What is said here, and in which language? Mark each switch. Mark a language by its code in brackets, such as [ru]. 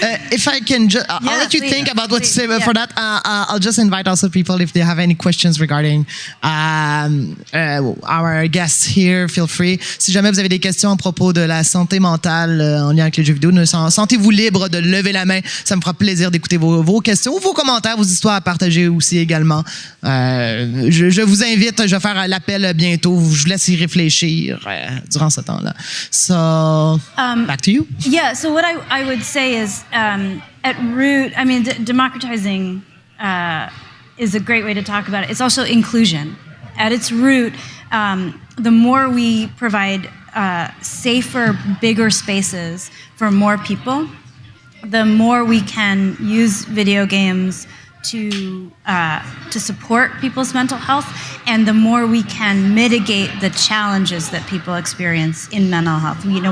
[en] If I can, I'll let you think about what to say. But for that, I'll just invite also people, if they have any questions regarding our guests here, feel free. [fr] Si jamais vous avez des questions à propos de la santé mentale en lien avec les jeux vidéo, sentez-vous libre de lever la main. Ça me fera plaisir d'écouter vos questions ou vos commentaires, vos histoires à partager aussi également. Je vous invite, je vais faire l'appel bientôt. Je vous laisse y réfléchir durant ce temps-là. [en] So, back to you. Yeah, so what I would say is, at root, democratizing is a great way to talk about it. It's also inclusion. At its root, the more we provide safer, bigger spaces for more people, the more we can use video games to support people's mental health, and the more we can mitigate the challenges that people experience in mental health.